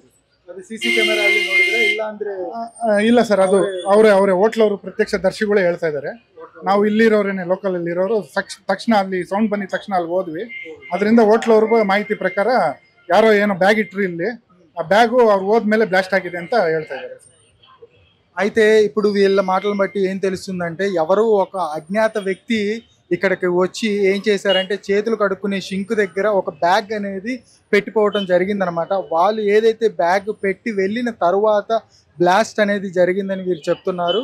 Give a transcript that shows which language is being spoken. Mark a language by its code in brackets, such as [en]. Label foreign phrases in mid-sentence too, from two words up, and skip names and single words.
[kn] ಅದು [en] CC camera [kn] ಅಲ್ಲಿ ನೋಡಿದ್ರೆ ಇಲ್ಲ ಅಂದ್ರೆ? ಇಲ್ಲ ಸರ್, ಅದು ಅವರೇ ಹೋಟ್ಲ್ ಅವರು ಪ್ರತ್ಯಕ್ಷ ದರ್ಶಿಗಳೇ ಹೇಳ್ತಾ ಇದ್ದಾರೆ. ನಾವು ಇಲ್ಲಿರೋರೇನೆ, ಲೋಕಲ್ ಇಲ್ಲಿರೋರು ತಕ್ಷಣ ಅಲ್ಲಿ ಸೌಂಡ್ ಬಂದಿದ ತಕ್ಷಣ ಅಲ್ಲಿ ಹೋದ್ವಿ. ಅದರಿಂದ ಹೋಟ್ಲ್ ಅವ್ರಿಗೂ ಮಾಹಿತಿ ಪ್ರಕಾರ ಯಾರೋ ಏನೋ ಬ್ಯಾಗ್ ಇಟ್ರಿ ಇಲ್ಲಿ, ಆ బ్యాగు ಅವ್ರು ಹೋದ್ಮೇಲೆ బ్లాస్ట్ ఆಗಿದೆ ಅಂತ ಹೇಳ್ತಾ ಇದ್ದಾರೆ. [te] అయితే ఇప్పుడు వీళ్ళ మాటలను బట్టి ఏం తెలుస్తుందంటే ఎవరో ఒక అజ్ఞాత వ్యక్తి ఇక్కడికి వచ్చి ఏం చేశారంటే చేతులు కడుక్కునే షింక్ దగ్గర ఒక బ్యాగ్ అనేది పెట్టిపోవడం జరిగిందనమాట. వాళ్ళు ఏదైతే బ్యాగ్ పెట్టి వెళ్ళిన తర్వాత బ్లాస్ట్ అనేది జరిగిందని వీరు చెప్తున్నారు.